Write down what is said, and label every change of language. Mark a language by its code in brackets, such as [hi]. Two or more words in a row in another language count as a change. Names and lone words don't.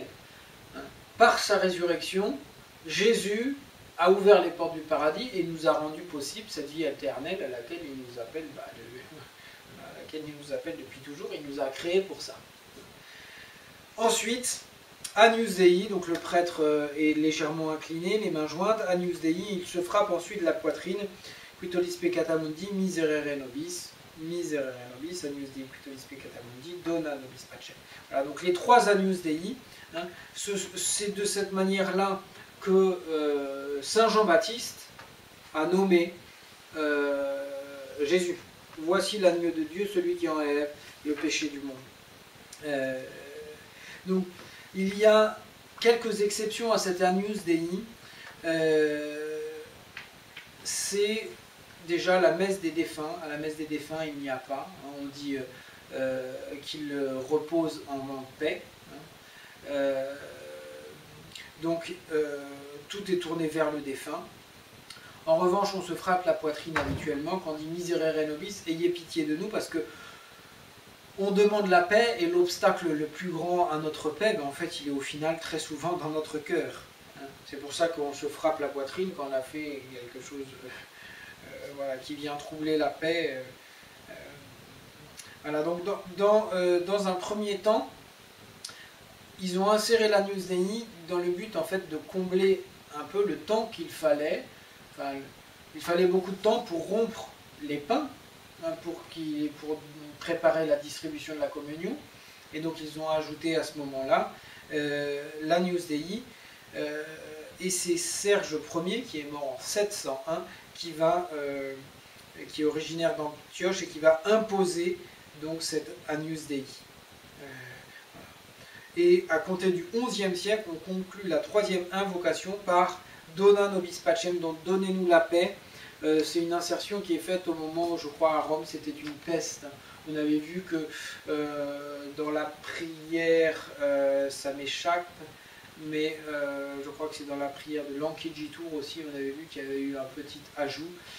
[fr] Par sa résurrection, Jésus a ouvert les portes du paradis et nous a rendu possible cette vie éternelle à laquelle il nous appelle, depuis toujours. Il nous a créés pour ça. Ensuite, [la] Agnus Dei, [fr] donc le prêtre est légèrement incliné, les mains jointes. [la] Agnus Dei, [fr] il se frappe ensuite la poitrine. [la] Quitolis peccata mundi, miserere nobis. miserere nobis, agnus Dei qui tollis peccata mundi, dona nobis pacem. [fr] Voilà, donc les trois agnus Dei, hein, c'est de cette manière-là que Saint Jean-Baptiste a nommé Jésus. Voici l'agneau de Dieu, celui qui enlève le péché du monde. Donc, il y a quelques exceptions à cet agnus Dei. C'est déjà la messe des défunts. À la messe des défunts, il n'y a pas. On dit qu'il repose en paix. Donc, tout est tourné vers le défunt. En revanche, on se frappe la poitrine habituellement quand on dit [la] miserere nobis, [fr] ayez pitié de nous, parce que on demande la paix, et l'obstacle le plus grand à notre paix, ben en fait, il est au final très souvent dans notre cœur. C'est pour ça qu'on se frappe la poitrine quand on a fait quelque chose voilà, qui vient troubler la paix. Voilà, donc dans un premier temps, ils ont inséré l'Agnus Dei dans le but en fait de combler un peu le temps qu'il fallait. Enfin, il fallait beaucoup de temps pour rompre les pains, hein, pour préparer la distribution de la communion. Et donc ils ont ajouté à ce moment-là l'Agnus Dei. Et c'est Serge Ier, qui est mort en 701, qui est originaire d'Antioche et qui va imposer donc cet Agnus Dei. Et à compter du XIe siècle, on conclut la troisième invocation par [la] Dona nobis pacem, [fr] donc donnez-nous la paix. C'est une insertion qui est faite au moment où, je crois, à Rome, c'était une peste. On avait vu que dans la prière, ça m'échappe, mais je crois que c'est dans la prière de l'Ankijitur aussi, on avait vu qu'il y avait eu un petit ajout.